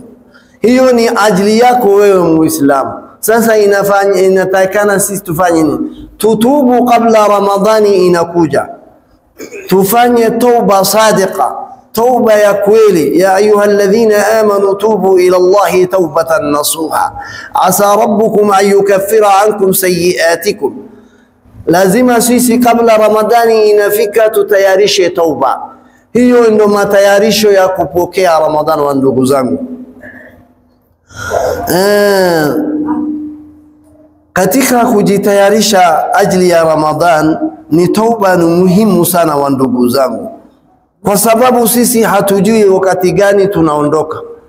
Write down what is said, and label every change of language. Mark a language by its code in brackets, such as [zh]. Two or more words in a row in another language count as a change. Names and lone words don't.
[sw] Hiyo ni ajili yako wewe Muislamu. Sasa inatakikana sisi tufanye nini? Tutubu kabla Ramadhani inakuja. Tufanye [ar] توبة صادقة, [sw] tauba ya kweli. [ar] يا أيها الذين آمنوا توبوا إلى الله توبة نصوحا عسى ربكم أن يكفر عنكم سيئاتكم. [sw] Lazima sisi kabla Ramadhani inafika tutayarishe tauba. Hiyo ndio matayarisho ya kupokea Ramadhani wa ndugu zangu. Katika kujitayarisha ajili ya Ramadhan ni tauba ni muhimu sana wa ndugu zangu, kwa sababu sisi hatujui wakati gani tunaondoka.